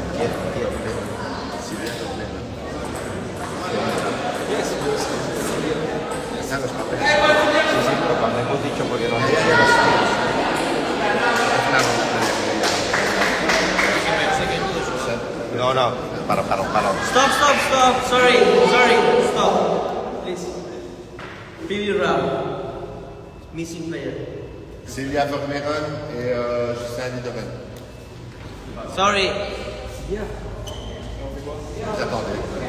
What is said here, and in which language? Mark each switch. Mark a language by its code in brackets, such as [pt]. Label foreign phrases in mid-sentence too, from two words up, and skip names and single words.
[es] Silvia completa. Están los papeles. Sí, sí, pero cuando hemos dicho porque nos había No, no, para. [en] Stop, sorry, stop. Please. Preview round. Missing player. [fr] Sylvia Vermeeren et Justin Lidoven. [en] Sorry. [fr] J'attendais.